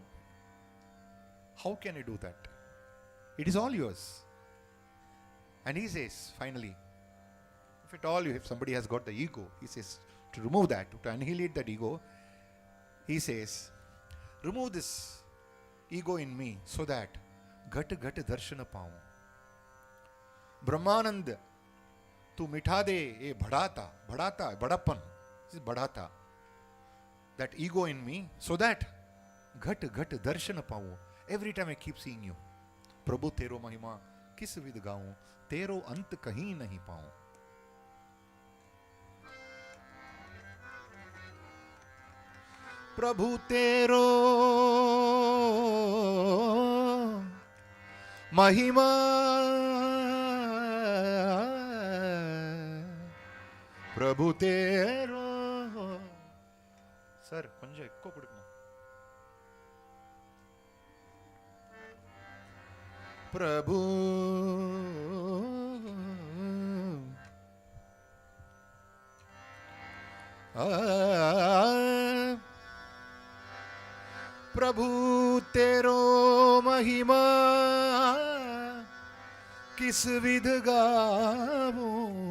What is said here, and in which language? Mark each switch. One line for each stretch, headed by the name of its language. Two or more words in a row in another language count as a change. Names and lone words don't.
English: How can I do that? It is all yours. And he says, finally, if somebody has got the ego, he says, to remove that, to annihilate that ego, he says, remove this ego in me so that
Hindi: गत दर्शन पाऊं. ब्रह्मानंद, तू मिटा दे ये बड़ता, बड़प्पन,
English: this is bhadata, that ego in me, so that
Hindi: गत दर्शन पाऊं.
English: Every time I keep seeing you.
Hindi: प्रभु तेरो महिमा किस विध गाऊं, तेरो अंत कहीं नहीं पाऊं. प्रभु तेरो महिमा प्रभु तेरो सर
Tamil: கொஞ்சம் எக்கோ கொடுக்கணும்
Hindi: प्रभु प्रभु तेरो महिमा किस विध गाऊं,